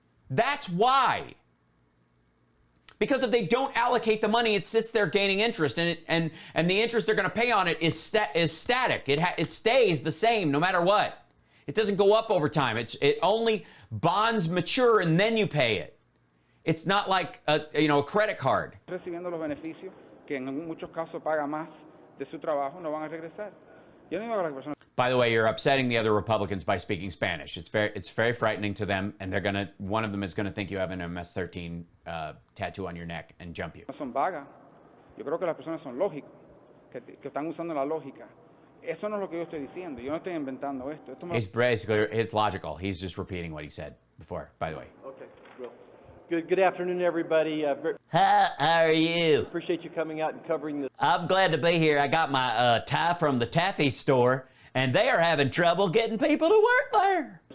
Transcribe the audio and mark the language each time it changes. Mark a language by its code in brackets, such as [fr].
[en] That's why. Because if they don't allocate the money, it sits there gaining interest, and the interest they're going to pay on it is static. It stays the same no matter what. It doesn't go up over time. It only bonds mature and then you pay it. It's not like a credit card. [es] Recibiendo los beneficios que en muchos casos paga más de su trabajo no van a regresar. Yo no digo que las personas. [en] By the way, you're upsetting the other Republicans by speaking Spanish. It's very frightening to them, and one of them is gonna think you have an MS-13 tattoo on your neck and jump you. [es] Son vagas. Yo creo que las personas son lógicas, que están usando la lógica. Eso no es lo que yo estoy diciendo. Yo no estoy inventando esto. [en] It's logical. He's just repeating what he said before, by the way. Okay, well, good afternoon, everybody. Hi, how are you? Appreciate you coming out and covering this I'm glad to be here. I got my tie from the taffy store, and they are having trouble getting people to work there.